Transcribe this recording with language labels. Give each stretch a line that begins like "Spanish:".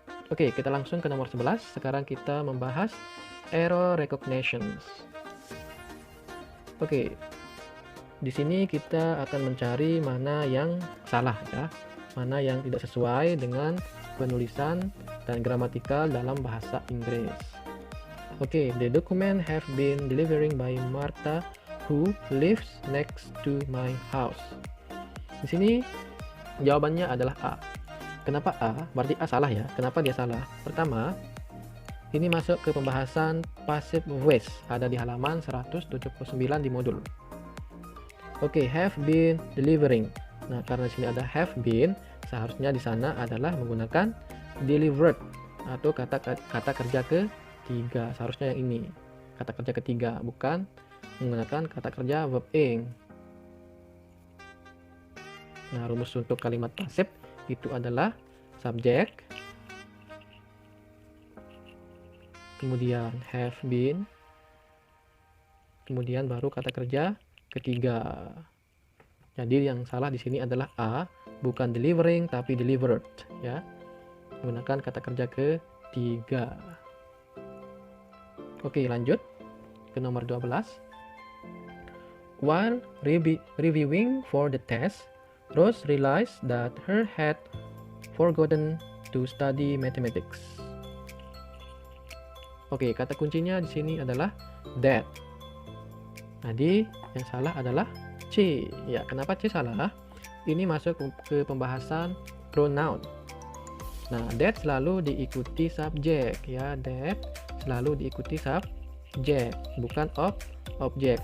Indonesian: Oke, kita langsung ke nomor 11. Sekarang kita membahas error recognitions. Oke, di sini kita akan mencari mana yang salah ya, mana yang tidak sesuai dengan penulisan dan gramatikal dalam bahasa Inggris.
English: Oke, the document have been delivering by Martha who lives next to my house.
Indonesian: Di sini jawabannya adalah A. Kenapa A? Berarti A salah ya. Kenapa dia salah? Pertama, ini masuk ke pembahasan passive voice, ada di halaman 179 di modul.
English: Oke, have been delivering.
Indonesian: Nah, karena di sini ada have been, seharusnya di sana adalah menggunakan delivered atau kata kerja ketiga. Seharusnya yang ini, kata kerja ketiga, bukan menggunakan kata kerja verb ing. Nah, rumus untuk kalimat pasif itu adalah subjek, kemudian have been, kemudian baru kata kerja ketiga. Jadi yang salah di sini adalah A, bukan delivering tapi delivered, ya. Menggunakan kata kerja ketiga. Oke, lanjut ke nomor 12.
English: While reviewing for the test, Rose realized that her had forgotten to study mathematics.
Indonesian: Oke, kata kuncinya di sini adalah that. Jadi yang salah adalah C. Ya, kenapa C salah? Ini masuk ke pembahasan pronoun. Nah, that selalu diikuti subjek, ya. That selalu diikuti subjek, bukan objek.